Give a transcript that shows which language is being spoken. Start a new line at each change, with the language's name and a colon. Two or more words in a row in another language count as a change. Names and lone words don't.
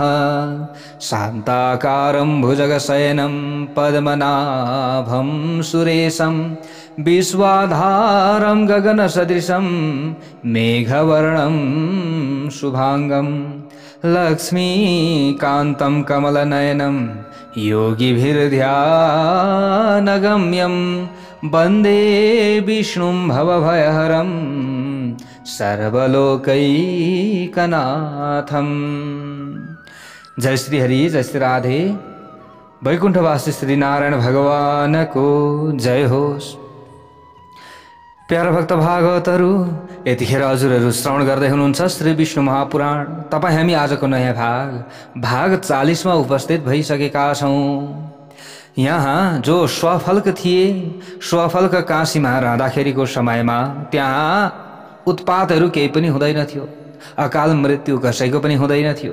Sanskrit: शान्ताकारं भुजगशयनं पद्मनाभं सुरेशं विश्वाधारं गगनसदृशं मेघवर्णं शुभांगं लक्ष्मीकान्तं कमलनयनं योगिभिर्ध्यानगम्यं वन्दे विष्णुं भवभयहरं सर्वलोकैकनाथं।
Nepali: जय श्री हरि, जय श्री राधे। वैकुण्ठवासी श्री नारायण भगवान को जय होस्। प्यारा भक्त भागवतहरू, यतिखेर हजुरहरू श्रवण गर्दै हुनुहुन्छ श्री विष्णु महापुराण। तपाईँ हामी आजको नयाँ भाग 40 मा उपस्थित भइसकेका छौँ। यहाँ जो स्वफल्क थिए, स्वफल्क काशीमा रहँदाखेरिको समयमा त्यहाँ उत्पातहरू केही पनि हुँदैन थियो, अकाल मृत्यु कसैको पनि हुँदैन थियो।